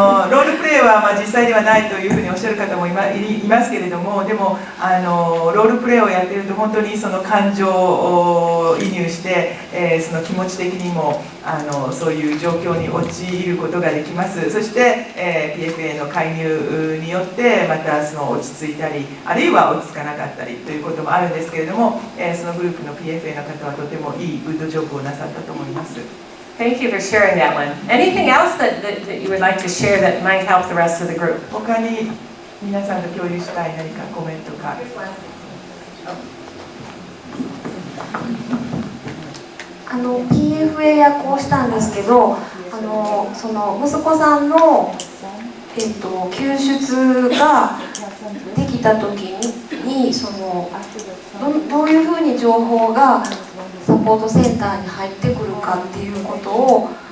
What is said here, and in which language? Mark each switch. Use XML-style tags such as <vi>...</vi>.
<ja>ロールプレイは実際ではないというふうにおっしゃる方もいますけれども、でもロールプレイをやっていると本当にその感情を移入して、その気持ち的にもそういう状況に陥ることができます。そして、PFA の介入によってまたその落ち着いたり、あるいは落ち着かなかったりということもあるんですけれども、そのグループの PFA の方はとてもいいグッドジョブをなさったと思います。</ja> <en>Thank you for sharing that one. Anything else that you would like to share that might help the rest of the group?</en> <ja>他に皆さんと共有したい何かコメントか。 PFA 役をしたんですけど、その息子さんの、救出ができた時にどういうふうに情報がサポートセンターに入ってくるかっていうことを</ja>